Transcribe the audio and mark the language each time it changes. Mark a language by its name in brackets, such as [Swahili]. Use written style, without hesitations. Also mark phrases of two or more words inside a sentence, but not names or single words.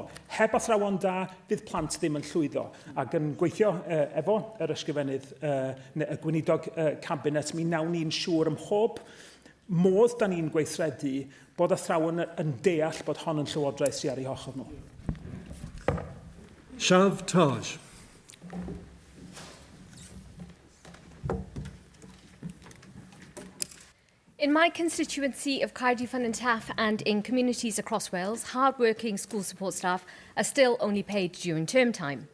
[Welsh] Heb athrawon da, bydd plant ddim yn llwyddo. Ac yn gweithio efo yr ysgrifennydd y gweinidog cabinet, mi nawn ni'n siŵr ym mhob modd da ni'n gweithredu bod athrawon yn deall bod hon yn llywodraeth sy'n ar ei ochr nhw. Siaf Taj. [English] In my constituency of Caerdydd, Llawn and Taff and in communities across Wales, hard-working school support staff are still only paid during term time.